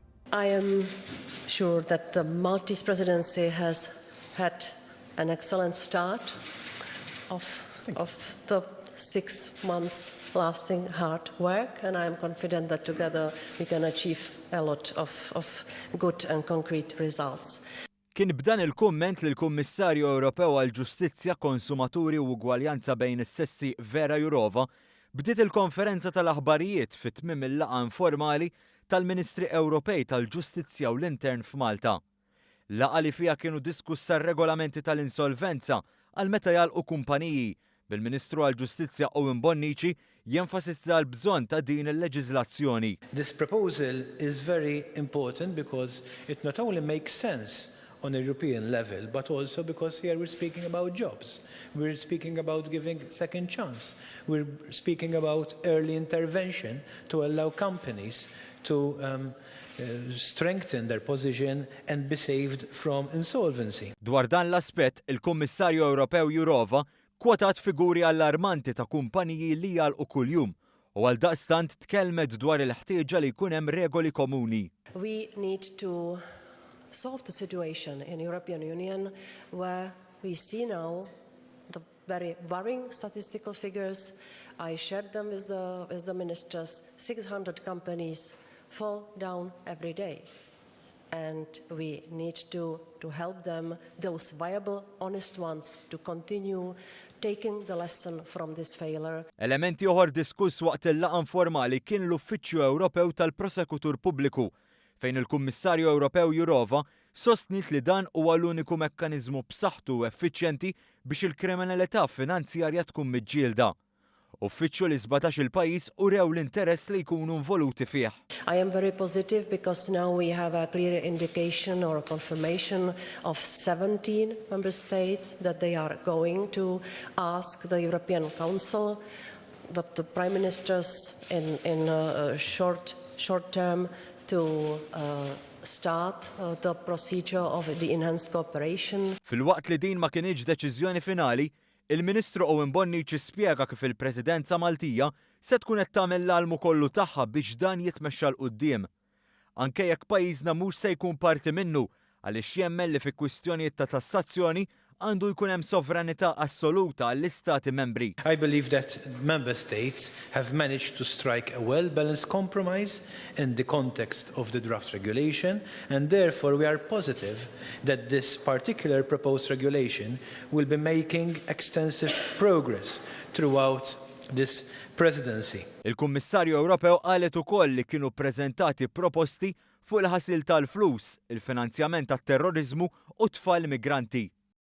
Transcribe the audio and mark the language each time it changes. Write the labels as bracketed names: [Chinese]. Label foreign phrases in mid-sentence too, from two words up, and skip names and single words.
[English] I am sure that the Maltese presidency has had an excellent start of the 6 months lasting hard work, and I am confident that together we can achieve a lot of good and concrete results. [Maltese] Kien b'dan il-kumment li l-Kummissarju Ewropew għall-Ġustizzja, Konsumaturi u Ugwaljanza bejn is-sessi Vera Jourova bdiet il-konferenza tal-aħbarijiet fit-tmiem il-laqgħa informali tal-Ministri Ewropej tal-Ġustizzja u l-Intern f'Malta. Laqgħa li fiha kienu diskussa r-regolamenti tal-insolvenza għal meta jgħalqu kumpaniji bil-Ministru għall-Ġustizzja Owen Bonnici jenfasizza l-bżonn ta' din il-leġiżlazzjoni. [English] This proposal is very important because it not only makes sense on a European level, but also because here we're speaking about jobs. We're speaking about giving second chance. We're speaking about early intervention to allow companies to strengthen their position and be saved from insolvency. [Maltese] Dwar dan l-aspett, il-Kummissarju Ewropew Jourova kwotat figuri allarmanti ta' kumpaniji li jgħalqu kuljum u għaldaqstant tkellmet dwar il-ħtieġa li jkun hemm regoli komuni. [English] We need to solve the situation in the European Union where we see now the very worrying statistical figures. I shared them with the ministers. 600 companies fall down every day. And we need to help them, those viable, honest ones, to continue taking the lesson from this failure. [Maltese] Elementi oħor diskuss waqt il-laqgħa informali kien l-Uffiċċju Ewropew tal-Prosekutur Pubbliku, fejn il-Kummissarju Ewropew Jourova sostnit li dan huwa l-uniku mekkaniżmu b'saħħtu u effiċjenti biex il-kriminalità finanzjarja tkun miġġielda. Uffiċċju li 17 il-pajjiż urew l-interess li jkunu involuti fih. [English] I am very positive because now we have a clear indication or a confirmation of 17 member states that they are going to ask the European Council, the Prime Ministers in short term to start the procedure of the enhanced cooperation. [Maltese] Fil-waqt li din ma kienx deċiżjoni finali, il-Ministru Owen Bonnici spjega kif il-Presidenza Maltija se tkun qed tagħmel l-almu kollu tagħha biex dan jitmexxa l quddiem. Anke jekk pajjiżna mhux se jkun parti minnu għaliex jemmen li fi kwistjonijiet ta' tassazzjoni għandu jkun hemm sovranità assoluta għall-Istati membri. [English] I believe that member states have managed to strike a well-balanced compromise in the context of the draft regulation, and therefore we are positive that this particular proposed regulation will be making extensive progress throughout this presidency. [Maltese] Il-Kummissarju Ewropew qalet ukoll li kienu ppreżentati proposti fuq il-ħasil tal-flus, il-finanzjament tat-terrorizmu u tfal migranti.